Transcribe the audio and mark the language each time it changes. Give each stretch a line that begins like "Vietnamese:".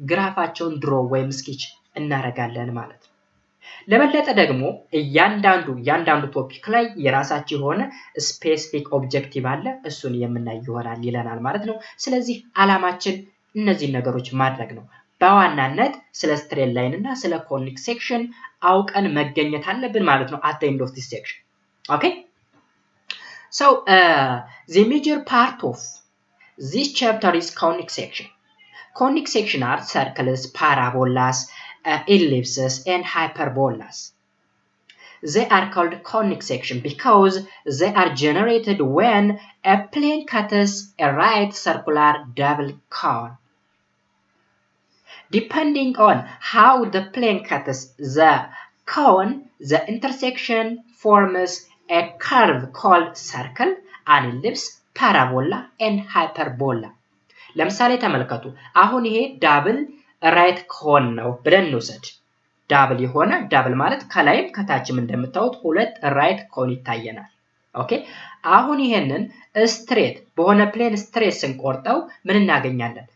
Amharic: ግራፋቸውን ድሮ ወይም ስኬች እናደርጋለን ማለት ነው። ለበለጠ ደግሞ እያንዳንዱ ቶፒክ ላይ የራሳቸው የሆነ ስፔሲፊክ ኦብጀክቲቭ አለ። እሱን የምናይ ይሆናል ይለናል ማለት ነው። ስለዚህ አላማችን እነዚህን ነገሮች ማድረግ ነው። በዋናነት ስለ ስትሬት ላይን እና ስለ ኮኒክ ሴክሽን አውቀን መገኘት አለብን ማለት ነው
English: at the end of this section. Okay, so the major part of this chapter is conic section. Conic section are circles, parabolas, ellipses, and hyperbolas. They are called conic section because they are generated when a plane cuts a right circular double cone. Depending on how the plane cuts the cone, the intersection forms a curve called circle, an ellipse, parabola, and hyperbola.
Amharic: ለምሳሌ ተመልከቱ። አሁን ይሄ ዳብል ራይት ኮን ነው ብለን እንውሰድ። ዳብል የሆነ ዳብል ማለት ከላይም ከታችም እንደምታዩት ሁለት ራይት ኮን ይታየናል። ኦኬ አሁን ይሄንን ስትሬት በሆነ ፕሌን ስትሬት ስንቆርጠው ምን እናገኛለን?